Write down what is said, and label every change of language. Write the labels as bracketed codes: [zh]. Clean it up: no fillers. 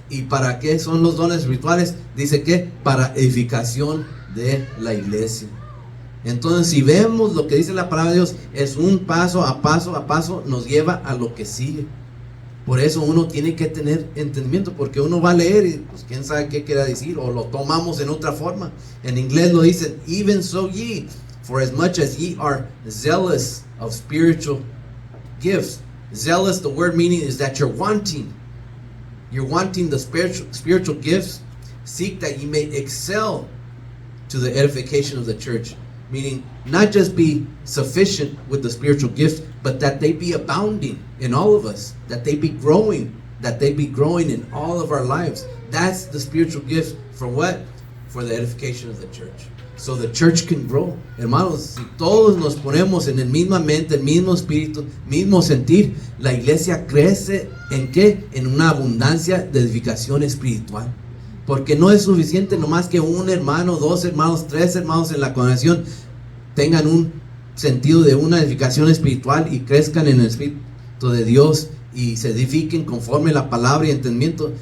[es] ¿Y para qué son los dones espirituales? Dice que para edificación de la iglesia. Entonces, si vemos lo que dice la palabra de Dios, es un paso a paso, nos lleva a lo que sigue. Por eso uno tiene que tener entendimiento, porque uno va a leer y pues quién sabe qué quiera decir, o lo tomamos en otra forma. En inglés lo dicen: [en] even so ye, for as much as ye are zealous of spiritual gifts. Zealous, the word meaning is that you're wanting the spiritual gifts. Seek that ye may excel to the edification of the church. Meaning, not just be sufficient with the spiritual gifts, but that they be abounding in all of us, that they be growing in all of our lives. That's the spiritual gift. For what? For the edification of the church. So the church can grow. [es] Hermanos, si todos nos ponemos en el misma mente, el mismo espíritu, mismo sentir, la iglesia crece ¿en qué? En una abundancia de edificación espiritual. Porque no es suficiente nomás que un hermano, dos hermanos, tres hermanos en la congregación tengan un sentido de una edificación espiritual y crezcan en el Espíritu de Dios y se edifiquen conforme la palabra y entendimiento.